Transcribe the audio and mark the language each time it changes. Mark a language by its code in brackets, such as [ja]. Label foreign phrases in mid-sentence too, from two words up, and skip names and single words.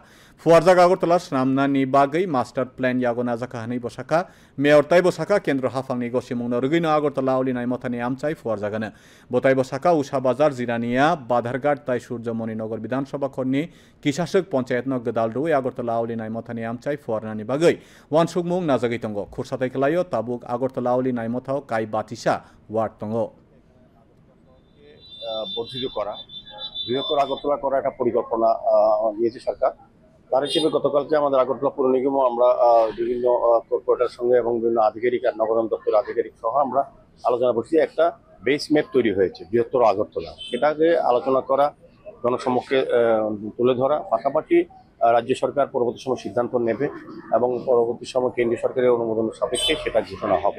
[trp] Fuarzaga Agortola Snamnani Bagai [en] Master Plan [trp] Yagona Zaka Hani Bosaka Mayor Tai Bosaka Kendro Hafang Negotiamung no Rugino Agortola Auli Naimotani Amchai Fuarzagana Botai Bosaka Usha Bazar Zirania Badhargat Tai Surjamoni Nogor Bidansabha Khonni Kishashuk Panchayat no Gadal Rui Agortola Auli Naimotani Amchai Fuarnani Bagai Wan Sugmung Nazagai Tongo Kursatai Kelayo Tabuk Agortola Auli Naimotao Kai Batisa Ward Tongo [bn] বর্ধিত করা বৃহত্তর আগরতলা করা একটা পরিকল্পনা নিয়েছে সরকার। তার হিসেবে গতকালকে আমাদের আগরতলা পৌর নিগমও আমরা বিভিন্ন কর্পোরেটরের সঙ্গে এবং বিভিন্ন আধিকারিক আর নগরায়ণ দপ্তরের আধিকারিক সহ আমরা আলোচনা করছি। একটা [en] base map [bn] তৈরি হয়েছে বৃহত্তর আগরতলা, সেটাকে আলোচনা করা, জনসমক্ষে তুলে ধরা, পাশাপাশি রাজ্য সরকার পরবর্তী সময় সিদ্ধান্ত নেবে এবং পরবর্তী সময় কেন্দ্রীয় সরকারের অনুমোদনের সাপেক্ষে সেটা ঘোষণা হবে।